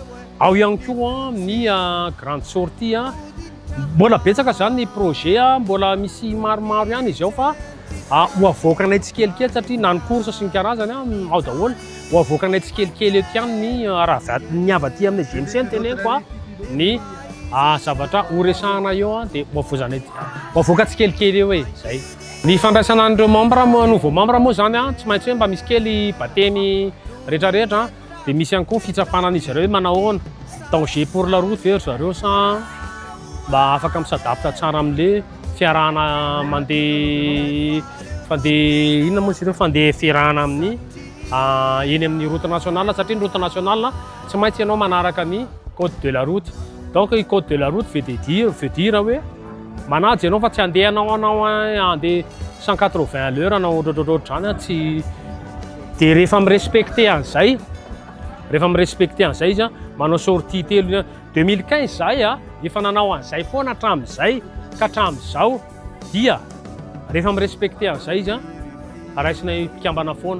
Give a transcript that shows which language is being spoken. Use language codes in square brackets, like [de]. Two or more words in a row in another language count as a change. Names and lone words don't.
[mg] Ao ihany koa ny [fr] grande sortie [mg] mbola betsaka zany ny projet mbola misy maromaro ihany izy ao fa ho avoakanay tsikelikely satria na ny course sy ny karazany ao daholo ho avoakanay tsikelikely eto ihany ny raha ny avaty amin'ny GMC ny teneniko ny zavatra horesahana eo dia ho avoaka tsikelikely eo e zay. Ny fandraisana an'ireo membre [fr] nouveau membre [mg] moa zany tsy maintsy hoe mba misy kely batemy rehetrarehetra dia misy ihany koa fitsapanan'izy ireo hoe manahoana [fr] danger pour la route [mg] ve zareo sa mba afaka misadapta tsara amin'le fiarahana fandeha inona moa zay fandeha fiarahana amin'ny eny amin'ny [fr] route nationale [mg] satria ny [fr] route nationale [mg] tsy maintsy ianao manaraka ny [fr] code de la route. [mg] Donc i [fr] code de la route veut dire [mg] hoe manaja ianao fa tsy andehanao andeha 180 [fr] à l'heure [mg] anao ohatrohatrohatra zany tsy dia rehefa mirespecte an'izay izy manao sortie telo 2015 zay efa nanao an'izay foana hatramin'izay ka hatramin'izao dia rehefa mirespecte an'izay izy raisinay mpikambana foana.